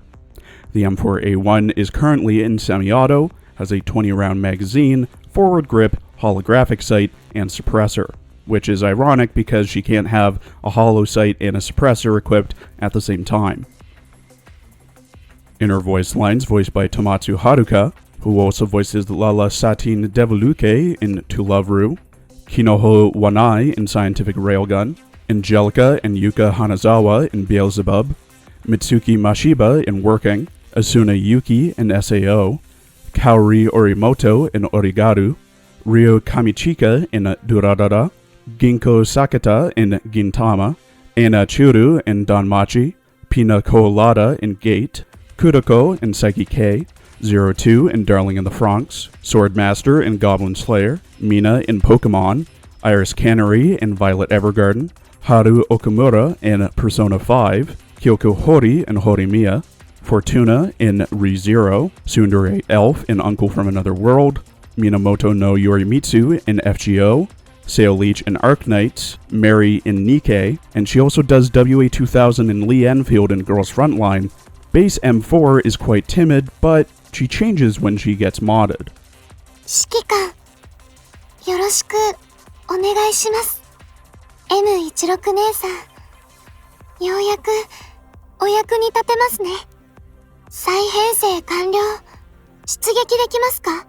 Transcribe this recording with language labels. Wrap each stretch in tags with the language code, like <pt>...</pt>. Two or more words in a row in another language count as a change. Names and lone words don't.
<en>The M4A1 is currently in semi-auto, has a 20-round magazine, forward grip, holographic sight, and suppressor, which is ironic because she can't have a holo sight and a suppressor equipped at the same time. In her voice lines, voiced by Tomatsu Haruka, who also voices Lala Satin Devoluke in To Love Ru, Kinoho Wanai in Scientific Railgun, Angelica and Yuka Hanazawa in Beelzebub, Mitsuki Mashiba in Working, Asuna Yuki in SAO, Kaori Orimoto in Origaru, Ryo Kamichika in Durarara, Ginko Sakata in Gintama, Anna Churu in Danmachi, Pina Colada in Gate, Kuroko in Psyche K, 02 in Darling in the Franxx, Swordmaster in Goblin Slayer, Mina in Pokemon, Iris Canary in Violet Evergarden, Haru Okamura in Persona 5, Kyoko Hori in Horimiya, Fortuna in ReZero, Tsundere Elf in Uncle from Another World, Minamoto no Yorimitsu in FGO, Sail Leech in Arknights, Mary in Nikkei, and she also does WA2000 in Lee Enfield in Girls Frontline. Base M4 is quite timid, but she changes when she gets modded.</en> <ja>指揮官、よろしくお願いします。M16 姉さん、ようやくお役に立てますね。再編成完了。出撃できますか？</ja>